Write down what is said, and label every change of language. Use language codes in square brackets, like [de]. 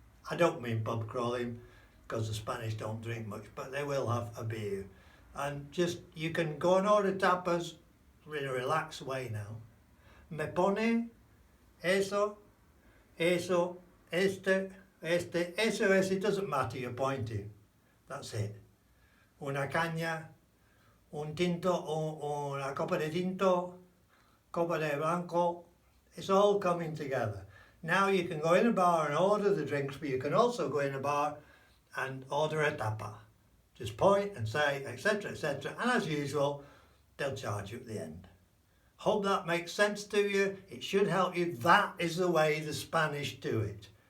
[en] I don't mean pub crawling because the Spanish don't drink much, but they will have a beer. And you can go and order tapas in a relaxed way now. Me pone eso eso es, it doesn't matter, you're pointing. That's it. [es] Una caña, un tinto, una copa de tinto, copa de blanco. [en] It's all coming together. Now you can go in a bar and order the drinks, but you can also go in a bar and order a tapa. Just point and say, etc., etc. And as usual, they'll charge you at the end. Hope that makes sense to you. It should help you. That is the way the Spanish do it.